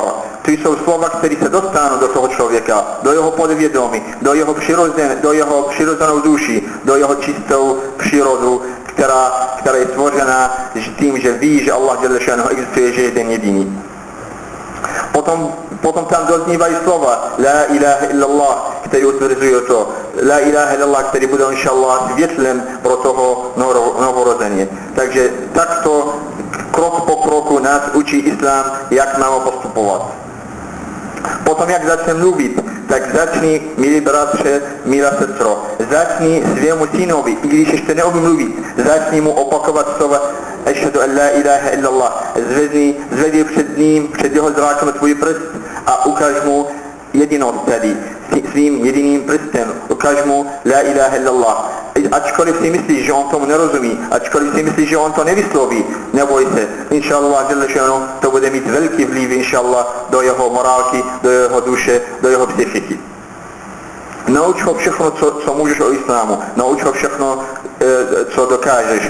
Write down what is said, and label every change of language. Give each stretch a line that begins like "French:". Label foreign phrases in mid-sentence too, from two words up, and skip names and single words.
Czech: To jsou slova, které se dostanou do toho člověka, do jeho podvědomí, do jeho přirozenou duši, do jeho čistou přírodu, která je stvořena tím, že ví, že
Arabic: الله جل شأنه
Czech: existuje, že je ten jediný. Potom tam doznívají slova
Arabic: لا إله إلا الله,
Czech: který utvrzují to.
Arabic: لا إله إلا الله,
Czech: který bude inšallah světlem pro toho novorozeně. Takže takto krok po kroku nás učí islám, jak máme postupovat. Potom jak začne mluvit, tak začni, milí bratře, milá sestro, začni svému synovi, i když ještě neumí mluvit, začni mu opakovat slova
Arabic: أشهد أن لا إله إلا الله.
Czech: Zvedni před ním, před jeho zrákem tvůj prst a ukáž mu jedinost tady. Svým jediným prstem ukáž mu
Arabic: لا إله إلا الله.
Czech: Ačkoliv si myslíš, že on tomu nerozumí, ačkoliv si myslíš, že on to nevysloví, neboj se. Inšallah, to bude mít velký vliv, inšallah, do jeho morálky, do jeho duše, do jeho psychiky. Nauč ho všechno, co můžeš o islámu, nauč ho všechno, co dokážeš.